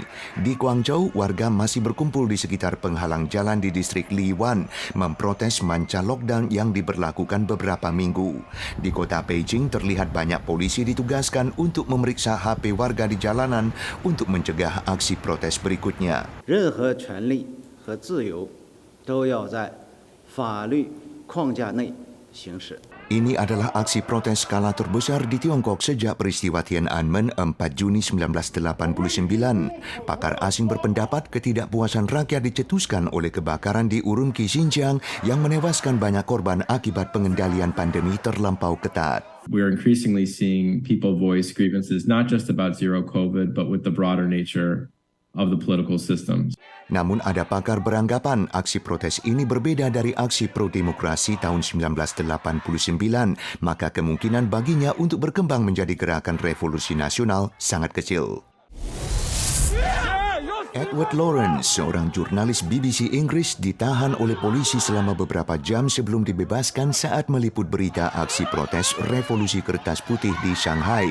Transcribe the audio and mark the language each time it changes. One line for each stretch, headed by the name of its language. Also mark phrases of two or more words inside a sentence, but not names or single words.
Indonesian: Di Guangzhou, warga masih berkumpul di sekitar penghalang jalan di distrik Liwan, memprotes manca lockdown yang diberlakukan beberapa minggu. Di kota Beijing, terlihat banyak polisi ditugaskan untuk memeriksa HP warga di jalanan untuk mencegah aksi protes berikutnya.
Chinese: 任何权利和自由都要在法律框架内
Indonesian: Ini adalah aksi protes skala terbesar di Tiongkok sejak peristiwa Tiananmen 4 Juni 1989. Pakar asing berpendapat ketidakpuasan rakyat dicetuskan oleh kebakaran di Urumqi, Xinjiang yang menewaskan banyak korban akibat pengendalian pandemi terlampau ketat.
English: We're increasingly seeing people voice grievances not just about zero COVID, but with the broader nature of the political systems.
Indonesian: Namun ada pakar beranggapan aksi protes ini berbeda dari aksi pro-demokrasi tahun 1989, maka kemungkinan baginya untuk berkembang menjadi gerakan revolusi nasional sangat kecil. Edward Lawrence, seorang jurnalis BBC Inggris, ditahan oleh polisi selama beberapa jam sebelum dibebaskan saat meliput berita aksi protes revolusi kertas putih di Shanghai.